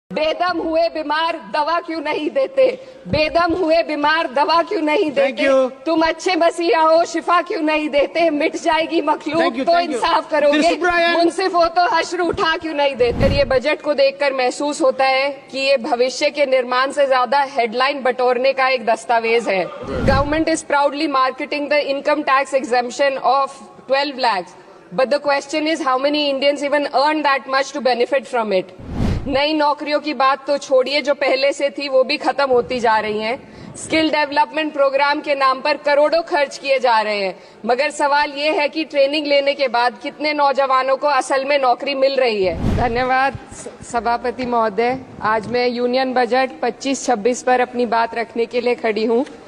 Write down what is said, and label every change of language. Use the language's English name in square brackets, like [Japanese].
[Hindi] बेदम हुए बीमार दवा क्यों नहीं देते? बेदम हुए बीमार दवा क्यों नहीं देते? तुम अच्छे मसीहा हो, शिफा क्यों नहीं देते? मिट जाएगी मखलूक तो इंसाफ करोगे, मुंसिफ हो तो हश्र उठा क्यों नहीं देते? ये बजट को देखकर महसूस होता है कि ये भविष्य के निर्माण से ज्यादा हेडलाइन बटोरने का एक दस्तावेज है। [English] Government is proudly marketing the income tax exemption of 12 lakhs, but the question is how many Indians even earn that much to benefit from it? [Hindi] नई नौकरियों की बात तो छोड़िए, जो पहले से थी वो भी खत्म होती जा रही हैं। स्किल डेवलपमेंट प्रोग्राम के नाम पर करोड़ों खर्च किए जा रहे हैं, मगर सवाल ये है कि ट्रेनिंग लेने के बाद कितने नौजवानों को असल में नौकरी मिल रही है। धन्यवाद सभापति महोदय। आज मैं यूनियन बजट 25-26 पर अपनी बात रखने के लिए खड़ी हूँ।